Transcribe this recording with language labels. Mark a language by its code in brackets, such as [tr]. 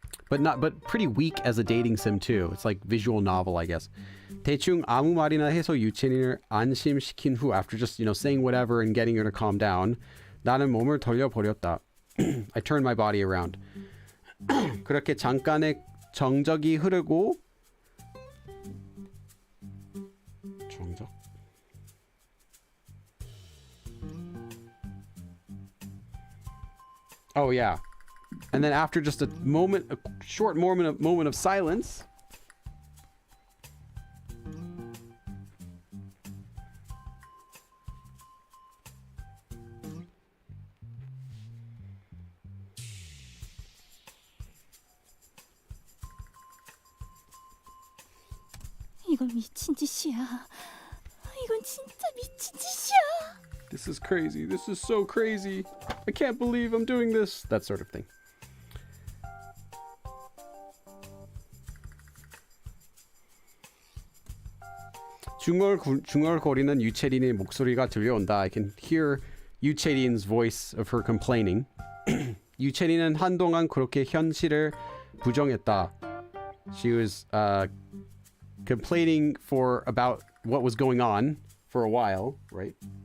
[en] But pretty weak as a dating sim too. It's like visual novel, I guess. [ko] 대충 아무 말이나 해서 유채린을 안심시킨 후, [en] after just, you know, saying whatever and getting her to calm down, [ko] 나는 몸을 돌려버렸다. [en] I turned my body around. [ko] 그렇게 잠깐의 정적이 흐르고 정적? [en] Oh yeah. And then after just a short moment of silence, [ko] 이건 미친 짓이야. 이건 진짜 미친 짓이야. [en] this is crazy. This is so crazy. I can't believe I'm doing this. That sort of thing. [ko] 중얼거리는 유채린의 목소리가 들려온다. [en] I can hear 유채린's voice of her complaining. [ko] 유채린은 한동안 그렇게 현실을 부정했다. [en] She was complaining about what was going on for a while, right?